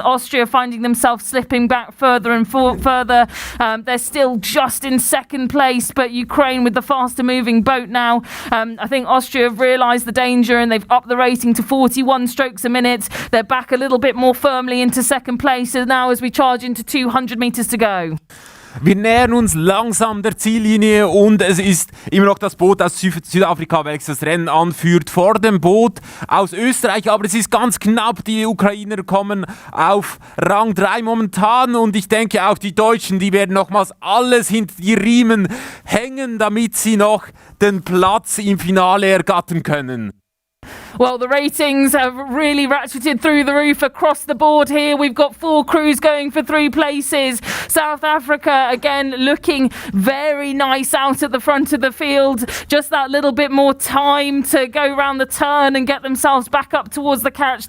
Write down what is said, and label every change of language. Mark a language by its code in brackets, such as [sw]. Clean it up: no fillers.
[en] Austria finding themselves slipping back further and further. They're still just in second place, but Ukraine with the faster moving boat now. I think Austria have realised the danger and they've upped the rating to 41 strokes a minute. They're back a little bit more firmly into second place now as we charge into 200 metres to go. [de] Wir nähern uns langsam der Ziellinie und es ist immer noch das Boot aus Südafrika, welches das Rennen anführt, vor dem Boot aus Österreich, aber es ist ganz knapp. Die Ukrainer kommen auf Rang 3 momentan und ich denke auch die Deutschen, die werden nochmals alles hinter die Riemen hängen, damit sie noch den Platz im Finale ergattern können. [en] Well, the ratings have really ratcheted through the roof across the board here. We've got 4 crews going for 3 places. South Africa, again, looking very nice out at the front of the field. Just that little bit more time to go round the turn and get themselves back up towards the catch.